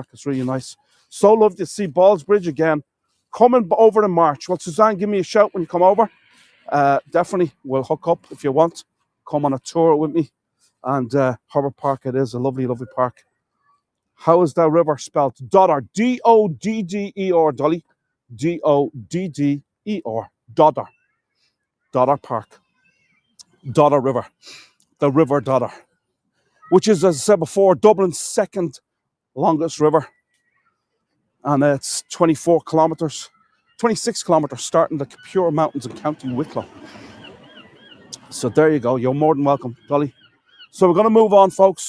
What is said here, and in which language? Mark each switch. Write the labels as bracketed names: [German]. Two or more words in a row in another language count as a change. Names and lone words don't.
[English] It's really nice. So lovely to see Ballsbridge again. Coming over in March. Well, Suzanne, give me a shout when you come over. Definitely, we'll hook up if you want. Come on a tour with me. And Harbour Park, it is a lovely, lovely park. How is that river spelled? Dodder. D-O-D-D-E-R, Dolly. D-O-D-D-E-R. Dodder. Dodder Park. Dodder River. The River Dodder. Which is, as I said before, Dublin's second longest river. And it's 24 kilometres. 26 kilometres starting the Pure Mountains in County Wicklow. So there you go. You're more than welcome, Dolly. So we're going to move on, folks.